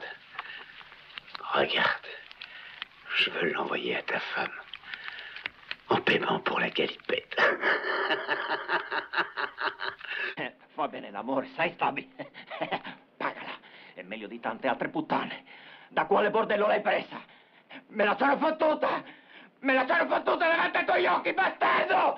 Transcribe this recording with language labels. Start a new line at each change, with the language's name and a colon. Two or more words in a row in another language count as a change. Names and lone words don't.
French: Regarde. Je veux l'envoyer à ta femme. En paiement pour la galipette.
Italian: Va bene l'amore, sai, Stubby? Pagala. È meglio di tante altre puttane. Da quale bordello l'hai presa? Me la sono fottuta! Me la sono fottuta davanti ai tuoi occhi, bastardo!